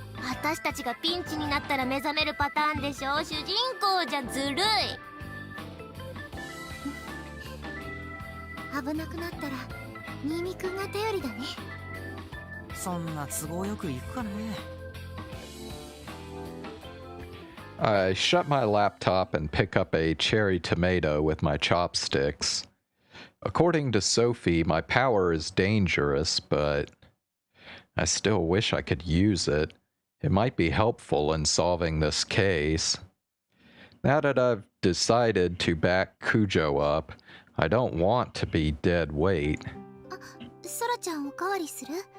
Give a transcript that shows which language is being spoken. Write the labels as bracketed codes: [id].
[ja] 私たちがピンチになったら目覚めるパターンでしょ。主人公じゃずるい。危なくなったら新見くんが頼りだね。そんな都合よくいくかね。 [en] I shut my laptop and pick up a cherry tomato with my chopsticks. According to Sophie, my power is dangerous, but I still wish I could use it. It might be helpful in solving this case. Now that I've decided to back Cujo up, I don't want to be dead weight. [ja] あ、ソラちゃんおかわりする？